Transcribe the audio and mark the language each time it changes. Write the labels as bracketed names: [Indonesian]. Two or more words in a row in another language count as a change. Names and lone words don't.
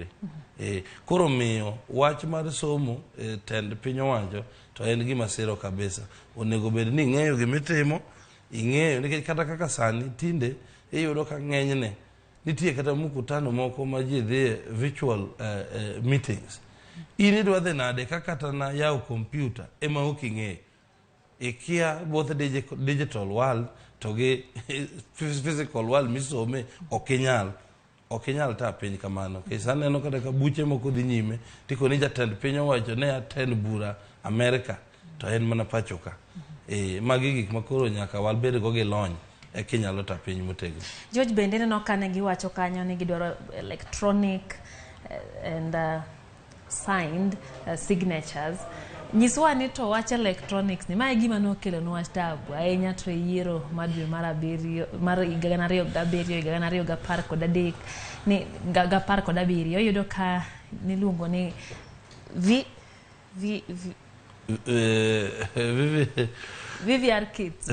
[Luo (Kenya and Tanzania)] Koro miyo wach mar somo tend piny owacho to en gima siro kabisa. Onego bed ni ing'eyo gimitimo, ing'eyo nikech kata kaka sani tinde iyudo ka ng'enyne nitie kata mkutano moko ma ji dhi [English] virtual meetings. [Luo (Kenya and Tanzania)] Ini dwa dhi nade kata na yao computer ema oking'e. Ikia [English] both digital world [Luo (Kenya and Tanzania)] to ge [English] physical world [Luo (Kenya and Tanzania)] misome okinyal ta piny kamano. Kisa neno kata ka buche moko dhi nyime tiko ni jatend piny owacho ne attend bura America to en mana pachoka. Magi gik makoro nyaka wal bed go gi lony e kinyalo ta piny motegno. George bende neno kane giwacho kanyo ni gidwaro [English] electronic and signed signatures. [Luo (Kenya and Tanzania)] Nyiswa ni to wach electronics ni mae gima nokelo nwa tabu ahinya to yiero madwe mar 7 mar 2017 ni gapar kod 7 yudo ka niluongo ni VVR kits.